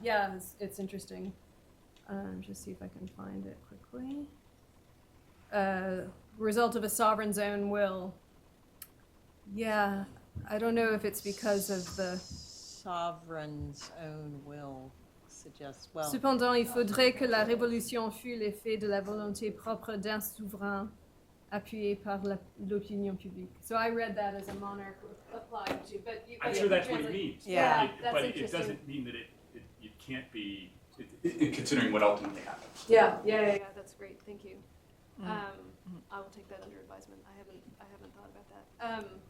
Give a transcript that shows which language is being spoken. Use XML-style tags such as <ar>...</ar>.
<en>Yeah, it's interesting. Just see if I can find it quickly. Result of a sovereign's own will. Yeah, I don't know if it's because of the... Sovereign's own will suggests, well...</en> <fr>Cependant, il faudrait que la révolution fût l'effet de la volonté propre d'un souverain appuyé par l'opinion publique.</fr> <en>So I read that as a monarch applied to, but I'm sure that's what he means. Yeah. But it doesn't mean that it can't be considering what ultimately happened. Yeah, that's great, thank you. I will take that under advisement, I haven't thought about that.</en>